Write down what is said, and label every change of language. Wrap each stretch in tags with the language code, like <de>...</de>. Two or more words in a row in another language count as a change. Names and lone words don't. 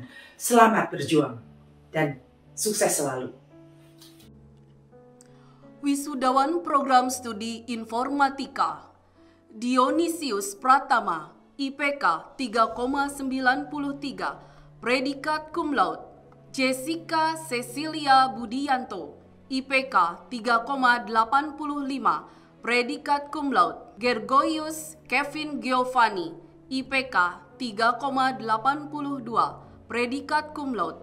<id>Selamat berjuang dan sukses selalu. Wisudawan Program Studi Informatika Dionisius Pratama, IPK 3,93, Predikat</id> <la>Cum Laude.</la> <id>Jessica Cecilia Budianto, IPK 3,85, Predikat</id> <la>Cum Laude.</la> <id>Gergoius Kevin Giovanni, IPK 3,82, Predikat</id> <la>Cum Laude.</la>